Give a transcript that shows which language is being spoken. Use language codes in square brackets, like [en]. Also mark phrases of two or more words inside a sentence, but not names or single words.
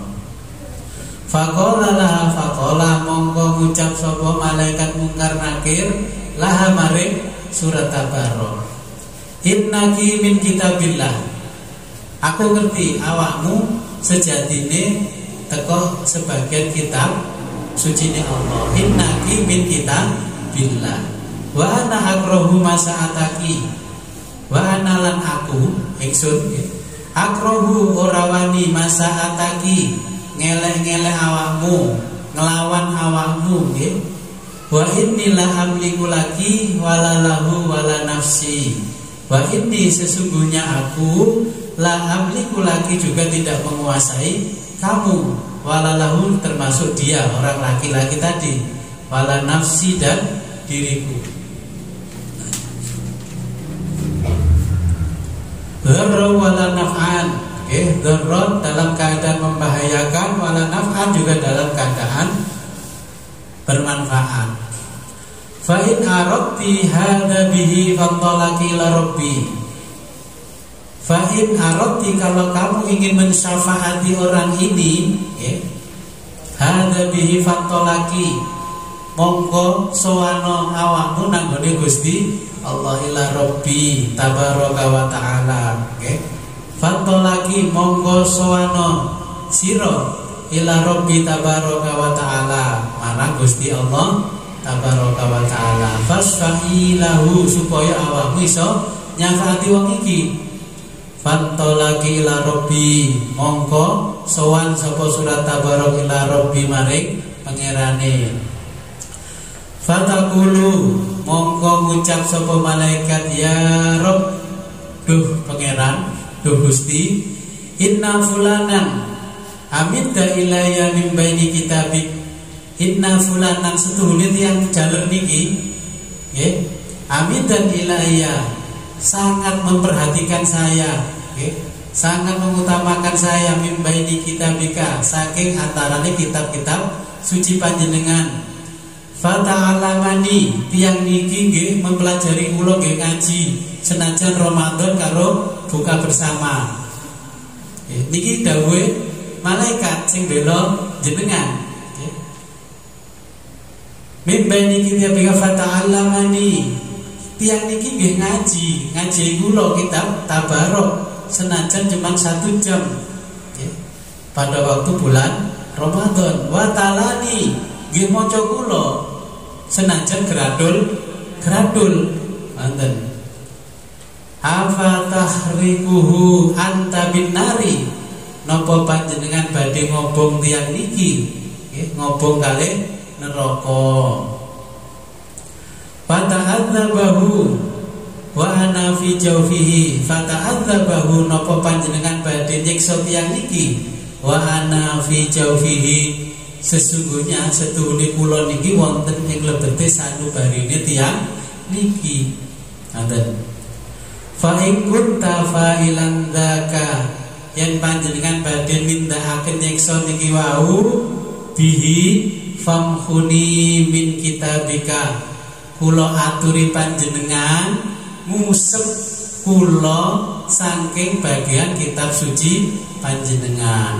[ar] فقال لها، فقال [jv] mongko ngucap sapa malaikat mungkar nakir laha maring surat Tabarok, [ar] إنك من كتاب الله, [jv] aku ngerti awakmu sejatine teko sebagian kitab suci Allah. [ar] إنك من كتاب الله، وأنا أكره مساءتك، وأنا [jv] lan aku ingsun akrahu ora wani masaataki, ngelek-ngelek awakmu, ngelawan awakmu, nggih. [ar] وإني لا أملك لك ولا له ولا نفسي. وإني, [id] sesungguhnya aku, [ar] لا أملك لك, [id] juga tidak menguasai kamu, [ar] ولا له, [id] termasuk dia orang laki-laki tadi, [ar] ولا نفسي, [id] dan diriku. [ar] ضرا ولا نفعا, [id] dharra dalam keadaan membahayakan, [ar] ولا نفعا [id] juga dalam keadaan bermanfaat. [ar] فإن أردت هذا به فانطلقي إلى ربي. فإن أردت, [id] kalau kamu ingin mensyafaati orang ini, [ar] هذا به فانطلقي, [jv] monggo sowana awakmu nang gone Gusti Allah [ar] إلى ربي تبارك وتعالى, [jv] nggih. Fantalaqi, monggo sowana sira [ar] إلى ربي تبارك وتعالى, [jv] marang Gusti Allah [ar] تبارك وتعالى. فاشفعي له, [jv] supaya awakmu iso nyafaati wong iki. [ar] فانطلقي إلى ربي, [jv] mongko sowan sapa surat Tabarok [ar] إلى ربي [jv] maring pangerane. Fatakulu, mongko ngucap sapa malaikat [ar] يا رب, [jv] duh pangeran, duh Gusti, [ar] إن فلانا عمد إلي من بين كتابك، إن فلانا [jv] setuhune tiyang jaler niki nggih, [ar] عمدا إلي [id] sangat memperhatikan saya nggih, sangat mengutamakan saya [ar] من بين كتابك [jv] saking antarane kitab-kitab suci panjenengan. Fata'alamani tiyang niki nggih mempelajari kula nggih ngaji senajan Ramadan karo [id] buka bersama. [jv] Niki dawuhe malaikat sing bela jenengan. [ar] من بين كتابك فتعلمني [jv] tiyang niki nggih ngaji kula kitab Tabarok senajan cuma 1 jam [id] pada waktu bulan Ramadan. [ar] وتلاني [jv] nggih maca kula senajan gradul wonten. [ar] أفتحرقه أنت بالنار, [jv] napa panjenengan badhe ngobong tiyang niki nggih, ngobong kalih neraka. [ar] فتعذبه وأنا في جوفه، فتعذبه [jv] napa panjenengan badhe nyiksa tiyang niki [ar] وأنا في جوفه, [jv] sesungguhnya setuhune kula niki wonten ing lebete sanubarine tiyang niki. Ngoten. [ar] فإن كنت فاعلا ذاك, [jv] yen panjenengan badhe nindakaken nyiksa niki wau [ar] به فامحني من كتابك, [jv] kula aturi panjenengan ngusep kula saking bagian kitab suci panjenengan.